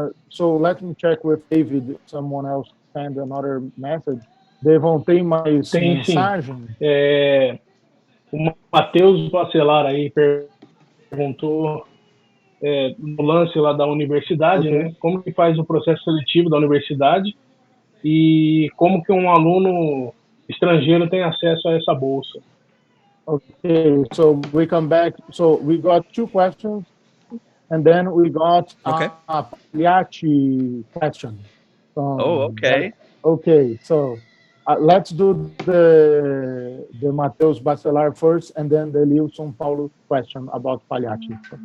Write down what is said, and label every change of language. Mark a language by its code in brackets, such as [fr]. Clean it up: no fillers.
[en] So let me check with David, someone else send another message. [pt] Devon, tem mais Tem sim. mensagem? O Matheus Bacelar aí perguntou no lance lá da universidade, [en] Okay. [pt] né? Como que faz o processo seletivo da universidade e como que um aluno estrangeiro tem acesso a essa bolsa? [en] Okay, so we come back. So we got two questions, and then we got Okay. a Pagliacci question. Okay. Okay, so let's do the Matheus Bacelar first, and then the Lilson Paulo question about Pagliacci.